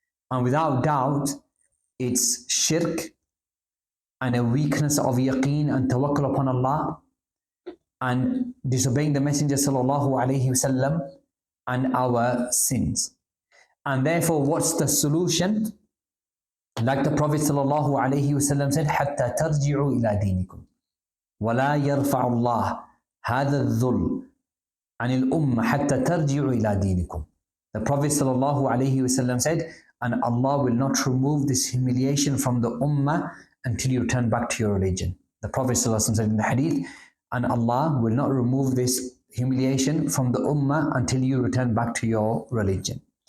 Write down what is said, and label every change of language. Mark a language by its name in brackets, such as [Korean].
[English] And without doubt, it's shirk and a weakness of yaqeen and tawakkul upon Allah, and disobeying the Messenger sallallahu alayhi wasallam, and our sins. And therefore, what's the solution? Like the Prophet sallallahu alayhi wasallam said, [Arabic] حَتَّى تَرْجِعُوا إِلَى دِينِكُمْ وَلَا يَرْفَعُ اللَّهُ هَذَا الذُّلْمَ عَنِ الْأُمَّةِ حَتَّى تَرْجِعُوا إِلَى دِينِكُمْ. [English] The Prophet sallallahu alayhi wasallam said, and Allah will not remove this humiliation from the ummah until you return back to your religion. The Prophet sallallahu alayhi wasallam said in the hadith, and Allah will not remove this humiliation from the ummah until you return back to your religion.